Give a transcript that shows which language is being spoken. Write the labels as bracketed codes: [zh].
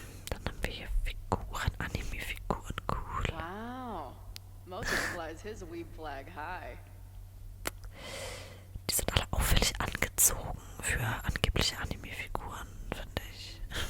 [de] Dann haben wir hier Figuren, Anime-Figuren, cool. Wow. [en] Moses flies his weeb flag high. [de] Die sind alle auffällig angezogen für angebliche Anime-Figuren, finde ich.